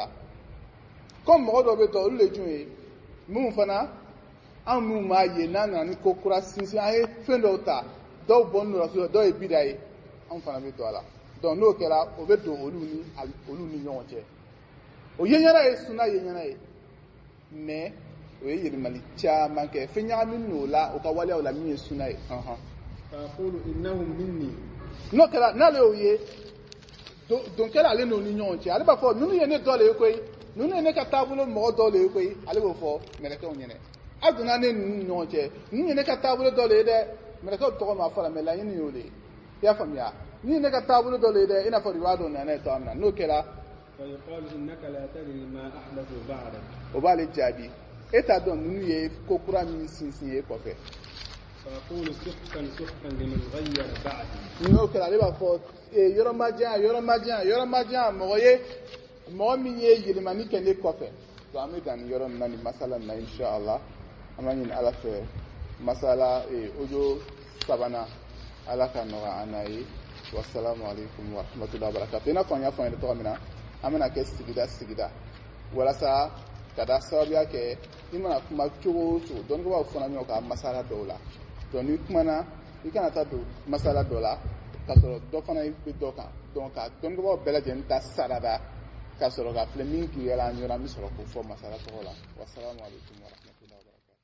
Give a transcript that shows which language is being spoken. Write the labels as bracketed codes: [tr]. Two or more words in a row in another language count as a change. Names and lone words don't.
[bm] la comme mɔgɔ dɔw bɛ don olu de jumɛn ye minnu fana an minnu b'a ye n'an nana ni ko kura sinsin an ye fɛn dɔw ta dɔw bɔnnen don rasul dɔw ye bida ye anw fana bɛ don a la donc n'o kɛra o bɛ don olu ni ɲɔgɔn cɛ o yeɲɛna ye sunna yeɲɛna ye mais o ye yɛlɛmali caman kɛ fɛn ɲagamin n'o la o ka waleyaw la min ye sunna ye [ar] فأقول إنهم مني [bm] n'o kɛra n'ale y'o ye don kɛra ale n'o ni ɲɔgɔn cɛ ale b'a fɔ ninnu ye ne dɔ le ye koyi ninnu ye ne ka taabolo mɔgɔ dɔ le ye koyi ale b'o fɔ mɛlɛkɛw ɲɛnɛ a donna ne ninnu ni ɲɔgɔn cɛ ninnu ye ne ka taabolo dɔ le ye dɛ mɛlɛkɛw tɔgɔ ma fɔ la mais laɲini y'o le ye i y'a faamuya ninnu ye ne ka taabolo dɔ le ye dɛ i n'a fɔ riwaya dɔ nana ye cogoya min na n'o kɛra [ar] فيقال إنك لا تدري ما أحدث بعدك [bm] o b'ale jaabi e t'a dɔn ninnu ye ko kura min sinsin ye kɔfɛ [ar] فأقول سحقا سحقا لمن غير بعدي [bm] n'o kɛra ale b'a fɔ yɔrɔ ma diyan mɔgɔ min ye yɛlɛmani kɛ ne kɔfɛ donc an bɛ dan ni yɔrɔ min na ni masala na inshallah an b'a ɲini ala fɛ masala audio sabanan ala ka nɔgɔya an n'a ye [ar] والسلام عليكم ورحمة الله وبركاته [bm] i n'a fɔ an y'a fɔ an yɛrɛ tɔgɔ min na an bɛna kɛ sigida walasa ka da sababuya kɛ i mana kuma cogo o cogo dɔnnibagaw fana ɲɔgɔn ka masala dɔw la donc n'i kumana i kana taa don masala dɔ la k'a sɔrɔ dɔ fana bɛ dɔ kan donc ka dɔnnibagaw bɛɛ lajɛlen ta sarada ka sɔrɔ ka filɛ min k'i yɛlɛ an ɲɔgɔn an bɛ sɔrɔ k'o fɔ masala tɔgɔ la [ar] والسلام عليكم ورحمة الله وبركاته